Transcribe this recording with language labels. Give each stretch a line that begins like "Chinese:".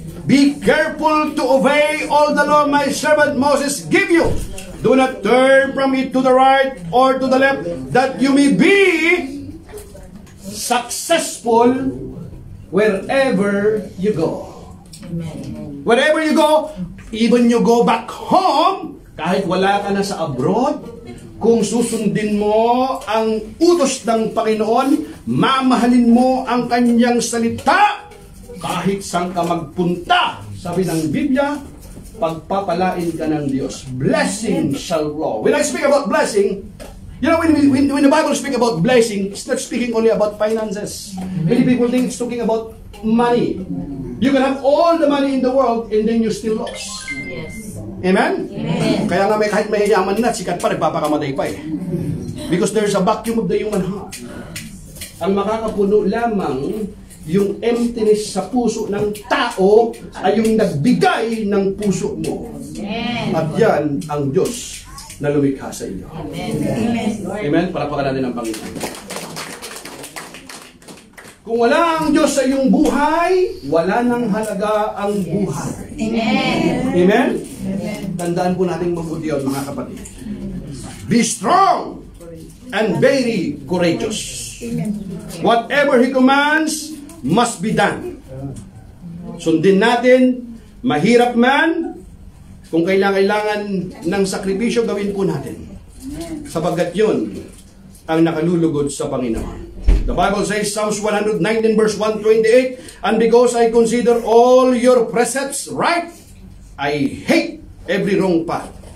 English: Be careful to obey all the law my servant Moses give you. Do not turn from it to the right or to the left, that you may be successful wherever you go. Amen. Wherever you go, even you go back home,
Filipino: kahit wala ka na sa abroad, kung susundin mo ang utos ng Panginoon, mamahalin mo ang kanyang salita, kahit saan ka magpunta, sabi ng Biblia, pagpapalain ka ng Diyos.
English: Blessing shall flow. When I speak about blessing, you know, when the Bible speak about blessing, it's not speaking only about finances. Many people think it's talking about money. You can have all the money in the world and then you still lost. Yes. Amen? Amen.
Filipino: Kaya nga kahit may yaman na, sikat pa, nagpapakamatay pa eh.
English: Because there's a vacuum of the human heart.
Filipino: Ang makakapuno lamang yung emptiness sa puso ng tao ay yung nagbigay ng puso mo. Amen. At yan ang Diyos na lumikha sa inyo. Amen. Amen. Amen? Palakpakan natin ang Panginoon. Kung wala ang Diyos sa iyong buhay, wala nang halaga ang buhay. Amen. Amen? Tandaan po natin mabuti yun, mga kapatid.
English: Be strong and very courageous. Whatever He commands must be done.
Filipino: Sundin natin, mahirap man, kung kailangan ng sakripisyo, gawin po natin. Sapagkat yun ang nakalulugod sa Panginoon.
English: The Bible says, Psalms 119 verse 128, and because I consider all your precepts right, I hate every wrong path.